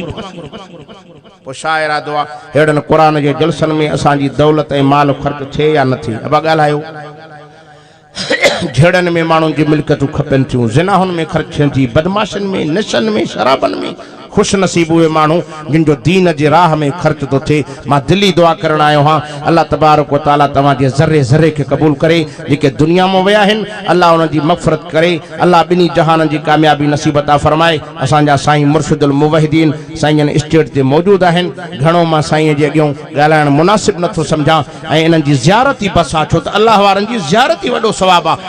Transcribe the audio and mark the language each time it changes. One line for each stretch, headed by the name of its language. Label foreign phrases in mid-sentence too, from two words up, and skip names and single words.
Sindhi: पोइ छा इरादो आहे, अहिड़नि क़ुरान जे जलसनि में असांजी दौलत ऐं माल ख़र्च थिए या न थिए। अब ॻाल्हायो, झेड़नि में माण्हुनि जी मिल्कियतूं खपनि थियूं, ज़िनाहुनि में ख़र्च थियनि थी, बदमाशनि में, नशनि में, शराबनि में। खुश नसीब उहे माण्हू जिन जो दीन जी राह में ख़र्च थो थिए। मां दिली दुआ करण आयो हाँ, अल्लाह तबारक व तआला तव्हांजे ज़र्रे ज़र्रे खे क़बूल करे। जेके दुनिया में विया आहिनि, अल्लाह उन्हनि जी मग़फ़िरत करे, अल्लाह ॿिन्ही जहाननि जी कामयाबी नसीब अता फरमाए। असांजा साईं मुर्शिदुल मुवहिदीन साईं स्टेट ते मौजूदु आहिनि। घणो मां साईं जे अॻियां ॻाल्हाइण मुनासिब नथो सम्झां, ऐं इन्हनि जी ज़ियारत ई बस आहे, छो त अल्लाह वारनि जी ज़ियारत ई वॾो सवाबु आहे।